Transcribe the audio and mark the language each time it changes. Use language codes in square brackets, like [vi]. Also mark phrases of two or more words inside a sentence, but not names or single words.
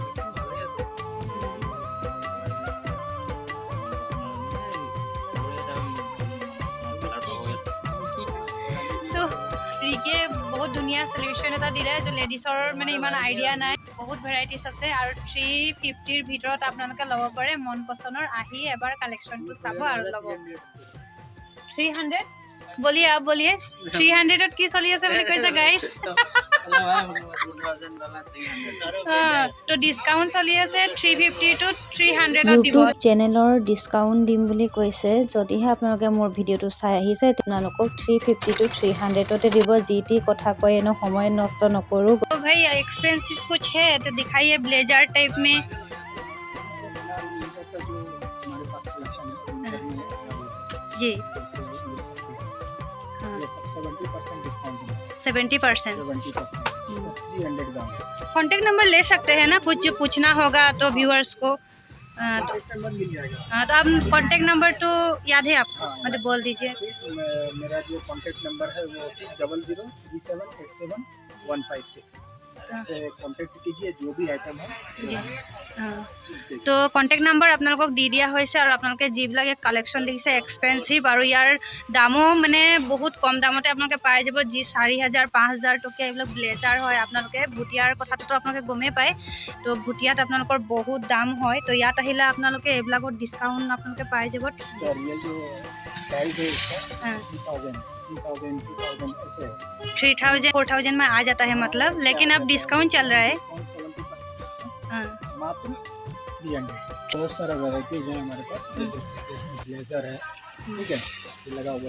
[as] ৰিকে বহুত ধুনীয়া সলিউশ্যন এটা দিলে তো লেডিছৰ মানে ইমান আইডিয়া নাই বহুত ভেৰাইটিজ আছে আৰু 350ৰ ভিতৰত আপোনালোকে ল'ব পাৰে মন পচন্দৰ আহি এবাৰ কালেকশ্যনটো চাব আৰু ল'ব 300 [hi] बोलिए आप बोलिए [as] 300 কি চলি আছে বুলি কৈছে গাইস তো ডিসকাউন্ট চলি আছে 350 টু 300 দিব ইউটিউব চেনেলৰ ডিসকাউন্ট দিম বুলি কৈছে যদিহে আপোনালোকে মোৰ ভিডিঅ'টো চাই আহিছে আপোনালোকক 350 টু 300তে দিব জিটি কথা কয় এনো সময় নষ্ট নকৰো [hi] तो भाई एक्सपेंसिव कुछ है तो दिखाइए [en] blazer type [hi] में जी 70% [en] contact number [hi] ले सकते हैं ना कुछ जो पूछना होगा तो व्यूअर्स को हाँ तो आप [en] contact number [hi] तो याद है आपको मतलब बोल दीजिए मेरा जो [en] contact number [hi] है वो 6003787156 कॉन्टेक्ट कीजिए जो भी आइटम है जी हाँ तो [en] contact number [as] আপোনালোকক দি দিয়া হৈছে আৰু আপোনালোকে যিবিলাক কালেকশ্যন দেখিছে এক্সপেন্সিভ আৰু ইয়াৰ দামো মানে বহুত কম দামতে আপোনালোকে পাই যাব যি 4000 5000 টকীয়া এইবিলাক ব্লেজাৰ হয় আপোনালোকে ভুটিয়াৰ কথাটো আপোনালোকে গমেই পায় তো ভুটিয়াত আপোনালোকৰ বহুত দাম হয় তো ইয়াত আহিলে আপোনালোকে এইবিলাকত ডিসকাউন্ট আপোনালোকে পাই যাব [hi] ये जो प्राइस है इसका 3000 ऐसे 3000 4000 में आ जाता है मतलब लेकिन अब डिस्काउंट चल रहा है हाँ मात्र 300 बहुत सारा वैरायटीज है हमारे पास ब्लेजर है ठीक है ये लगा हुआ है